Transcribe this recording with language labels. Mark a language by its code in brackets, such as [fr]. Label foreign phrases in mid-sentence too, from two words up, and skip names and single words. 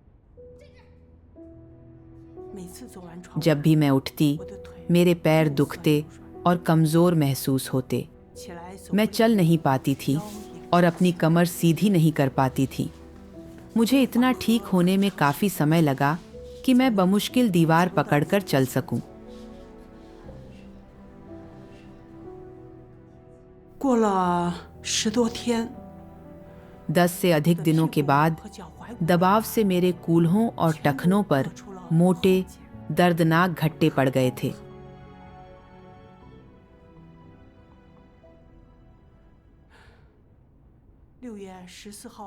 [hi] जब भी मैं उठती, मेरे पैर दुखते और कमज़ोर महसूस होते। मैं चल नहीं पाती थी और अपनी कमर सीधी नहीं कर पाती थी। मुझे इतना ठीक होने में काफ़ी समय लगा कि मैं बमुश्किल दीवार पकड़कर चल सकूं। [zh] 过了10多天， [hi] 10 से अधिक दिनों के बाद दबाव से मेरे कूल्हों और टखनों पर मोटे, दर्दनाक घट्टे पड़ गए थे। [zh] 6 月14号